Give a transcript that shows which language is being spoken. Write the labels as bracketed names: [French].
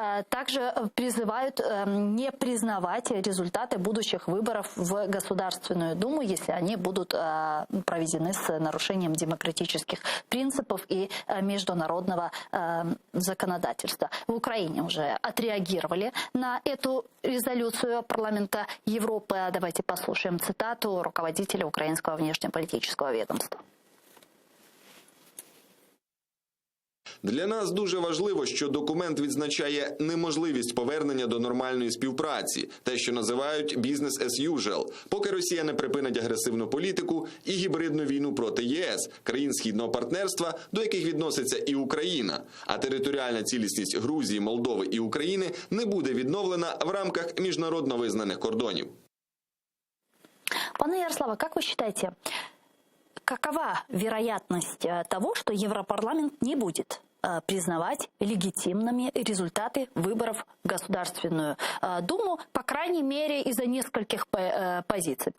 [Russian] Также призывают не признавать результаты будущих выборов в Государственную Думу, если они будут проведены с нарушением демократических принципов и международного законодательства. В Украине уже отреагировали на эту резолюцию парламента Европы. Давайте послушаем цитату руководителя украинского внешнеполитического ведомства. [Ukrainian] Для нас дуже важливо, що документ відзначає неможливість повернення до нормальної співпраці, те, що називають [English] «business as usual», [Ukrainian] поки Росія не припинить агресивну політику і гібридну війну проти ЄС, країн Східного партнерства, до яких відноситься і Україна. А територіальна цілісність Грузії, Молдови і України не буде відновлена в рамках міжнародно визнаних кордонів. [Russian] Пане Ярославе, как вы считаете, какова вероятность того, что Европарламент не будет признавать легитимными результаты выборов в Государственную Думу, по крайней мере, из-за нескольких позиций.